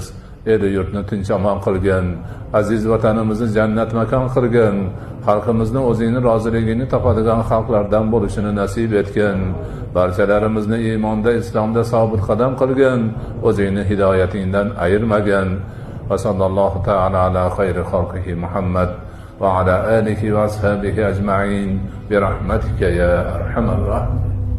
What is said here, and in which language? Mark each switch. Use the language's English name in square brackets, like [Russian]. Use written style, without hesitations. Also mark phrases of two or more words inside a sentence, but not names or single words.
[Uzbek] El yurtni tinch omon qilgin. Aziz vatanimizni jannat makon qilgin. Xalqimizni o'zingning roziligingni topadigan xalqlardan bo'lishini nasib etgin. Barchalarimizni iymonda, islomda sobit qadam qilgin. O'zingning hidoyatingdan ayirmagin. [Arabic] وصلى الله تعالى على خير خلقه محمد وعلى آله وأصحابه أجمعين برحمتك يا أرحم الراحمين.